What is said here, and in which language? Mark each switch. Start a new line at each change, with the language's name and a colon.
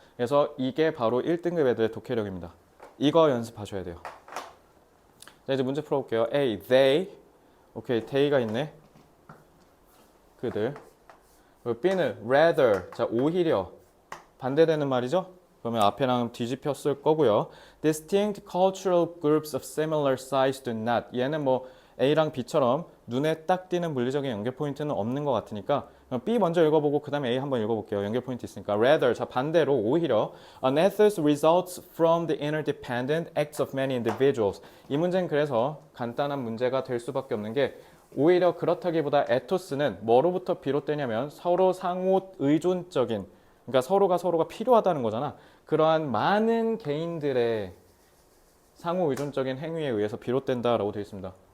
Korean: 그래서 이게 바로 1등급 애들의 독해력입니다. 이거 연습하셔야 돼요. 자, 이제 문제 풀어볼게요. A, they. 오케이, they가 있네. 그들. 그리고 B는 rather. 자, 오히려 반대되는 말이죠. 그러면 앞에랑 뒤집혔을 거고요.
English: Distinct cultural groups of similar size do not.
Korean: 얘는 뭐 A랑 B처럼 눈에 딱 띄는 물리적인 연결 포인트는 없는 것 같으니까 B 먼저 읽어보고 그 다음에 A 한번 읽어볼게요. 연결 포인트 있으니까.
English: Rather,
Korean: 자 반대로 오히려
English: an ethos results from the interdependent acts of many individuals.
Korean: 이 문제는 그래서 간단한 문제가 될 수밖에 없는 게 오히려 그렇다기보다 에토스는 뭐로부터 비롯되냐면 서로 상호 의존적인, 그러니까 서로가 필요하다는 거잖아. 그러한 많은 개인들의 상호 의존적인 행위에 의해서 비롯된다라고 되어 있습니다.